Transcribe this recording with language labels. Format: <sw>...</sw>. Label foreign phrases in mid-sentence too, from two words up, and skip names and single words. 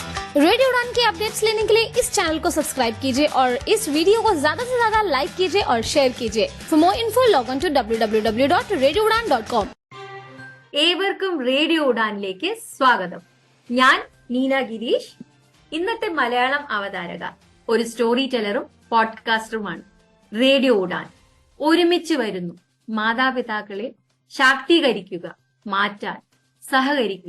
<hi>रेडियो उड़ान के अपडेट्स लेने के लिए इस चैनल को सब्सक्राइब कीजिए और इस वीडियो को ज्यादा से ज्यादा लाइक कीजिए और शेयर कीजिए।</hi> <en>for more info log on to www.radioudan.com।</en> <ml>ഏവർക്കും റേഡിയോ ഉഡാനിലേക്ക് സ്വാഗതം. ഞാൻ നീന ഗിരീഷ്, ഇന്നത്തെ മലയാളം അവതാരക, ഒരു</ml> <en>story teller</en> <ml>പോഡ്കാസ്റ്ററുമാണ്. റേഡിയോ ഉഡാൻ ഒരുമിച്ച് വരുന്നു. മാതാപിതാക്കളെ ശാക്തീകരിക്കുക, മാറ്റാൻ സഹകരിക്കുക.</ml>